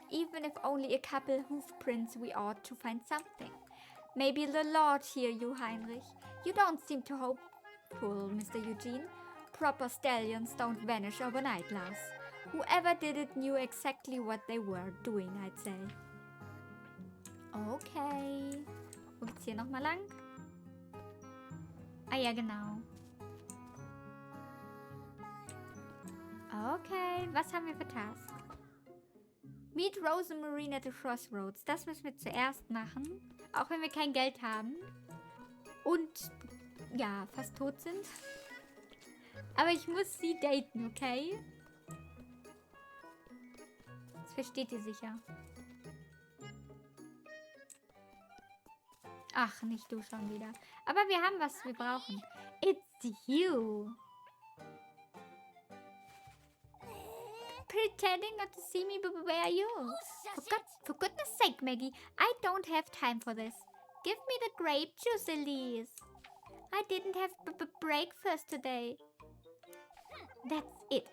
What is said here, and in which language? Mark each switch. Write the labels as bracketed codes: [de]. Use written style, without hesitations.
[en] Even if only a couple hoof prints, we ought to find something. Maybe the Lord hear you, Heinrich. You don't seem too hopeful, Mr. Eugene. Proper stallions don't vanish overnight, lass. Whoever did it knew exactly what they were doing, I'd say. Okay. [de] Wo geht's hier nochmal lang? Ah ja, genau. Okay, was haben wir für Task? [en] Meet Rosemary at the Crossroads. [de] Das müssen wir zuerst machen. Auch wenn wir kein Geld haben. Und, ja, fast tot sind. Aber ich muss sie daten, okay? Das versteht ihr sicher. Ach, nicht du schon wieder. Aber wir haben, was wir brauchen. [en] It's you. Pretending not to see me, but where are you? For goodness sake, Maggie, I don't have time for this. Give me the grape juice, Elise. I didn't have breakfast today. That's it.